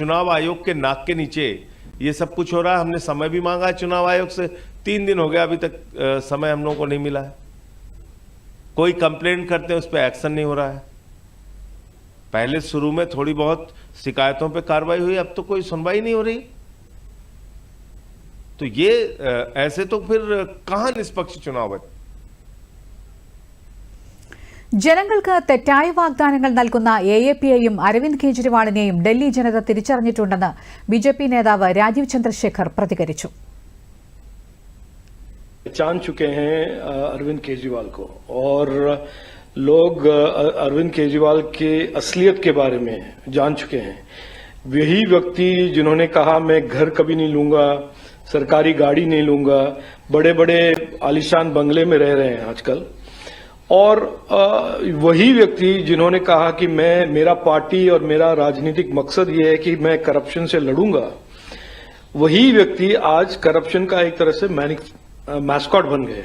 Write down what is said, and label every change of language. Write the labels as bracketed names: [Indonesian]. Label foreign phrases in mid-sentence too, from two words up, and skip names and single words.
[Hindi] चुनाव आयोग के नाक के नीचे ये सब कुछ हो रहा है। हमने समय भी मांगा है चुनाव आयोग से, 3 दिन हो गया, अभी तक समय हम लोगों को नहीं मिला है। कोई कंप्लेंट करते हैं, उस पर एक्शन नहीं हो रहा है। पहले शुरू में थोड़ी बहुत शिकायतों पे कार्रवाई हुई, अब तो कोई सुनवाई नहीं हो रही। तो ये ऐसे तो फिर कहां निष्पक्ष चुनाव है? [Malayalam] ജനങ്ങൾക്ക് തെറ്റായ വാഗ്ദാനങ്ങൾ നൽകുന്ന AAPയെയും അരവിന്ദ് കെജ്രിവാളിനെയും ഡൽഹി ജനത തിരിച്ചറിഞ്ഞിട്ടുണ്ടെന്ന് BJP നേതാവ് രാജീവ് ചന്ദ്രശേഖർ പ്രതികരിച്ചു. [Hindi] पहचान चुके हैं अरविंद केजरीवाल को और लोग अरविंद केजरीवाल के असलियत के बारे में जान चुके हैं। वही व्यक्ति जिन्होंने कहा मैं घर कभी नहीं लूंगा, सरकारी गाड़ी नहीं लूंगा, बड़े बड़े आलीशान बंगले में रह रहे हैं आजकल, और वही व्यक्ति जिन्होंने कहा कि मेरा पार्टी और मेरा राजनीतिक मकसद ये है कि मैं करप्शन से लड़ूंगा, वही व्यक्ति आज करप्शन का एक तरह से मैस्कॉट बन गए।